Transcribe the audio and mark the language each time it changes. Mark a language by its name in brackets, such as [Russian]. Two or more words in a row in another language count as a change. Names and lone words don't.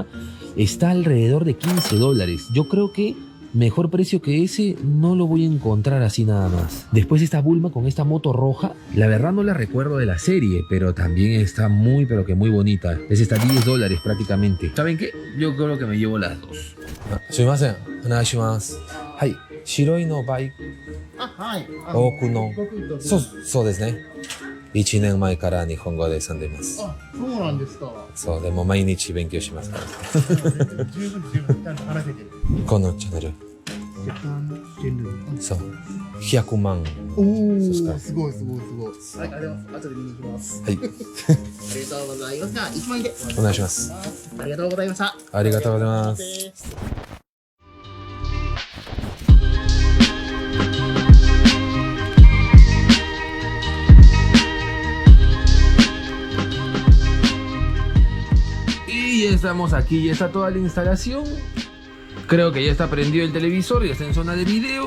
[Spanish] Está alrededor de $15. Yo creo que mejor precio que ese no lo voy a encontrar así nada más. Después esta Bulma con esta moto roja, la verdad no la recuerdo de la serie, pero también está muy pero que muy bonita. Esa está $10 prácticamente. ¿Saben qué? Yo creo que me llevo las dos. [Japanese] すいません、お願いします。はい、白いのバイク、はい。奥の、僕そうですね。1年前から日本語で遊んでます。そうなんですか。そう、でも毎日勉強しますから。十分。ちゃんと話せてる。このチャンネル、ジャパンジェンル。そう、100万。おそうっすかお、すごい。はい、ありがとうございます。後で見に行きます。はい、ありがとうございます。じゃあ、1万円で。お願いします。ありがとうございました。ありがとうございます。 [Spanish] Y ya estamos aquí, ya está toda la instalación. Creo que ya está prendido el televisor, ya está en zona de video.